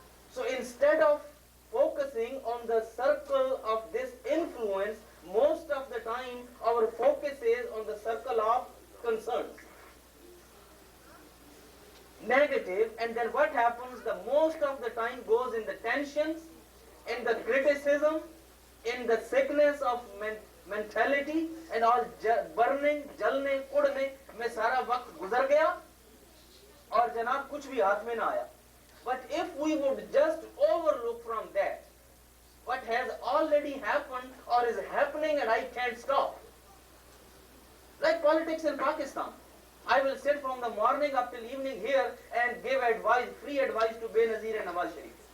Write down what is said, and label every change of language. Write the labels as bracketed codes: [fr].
[en] So instead of focusing on the circle of this influence, most of the time our focus is on the circle of concerns. Negative, and then what happens, the most of the time goes in the tensions, in the criticism, in the sickness of mentality, and all burning, [hi] jalne, kudne, में सारा वक्त गुजर गया और जनाब कुछ भी हाथ में ना आया. [en] But if we would just overlook from that what has already happened or is happening and I can't stop. Like politics in Pakistan. I will sit from the morning up till evening here and give advice, free advice to Benazir and Nawaz Sharif.